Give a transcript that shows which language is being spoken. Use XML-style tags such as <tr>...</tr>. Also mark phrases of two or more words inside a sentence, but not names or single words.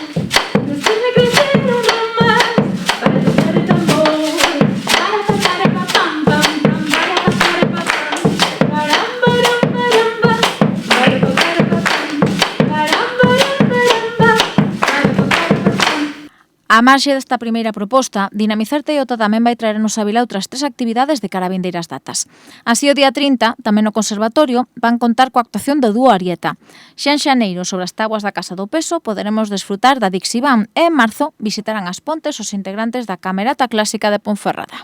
<es>Después le crecieron ramas para tocar el tambor. Para tocar el pam pam pam, para tocar el pam pam. Param param param pam, para tocar el pam pam. Param param param pam, para tocar el pam pam.</es> <gl>A marxe desta primeira proposta, Dinamizar Teiota tamén vai traer a nosa vila outras 3 actividades de cara a vindeiras datas. Así, o día 30, tamén no Conservatorio, van contar coa actuación do dúo Arieta. Xa en xaneiro, sobre as táboas da Casa do Peso, poderemos desfrutar da Dixibán e en marzo visitarán as Pontes os integrantes da Camerata Clásica de Ponferrada.</gl>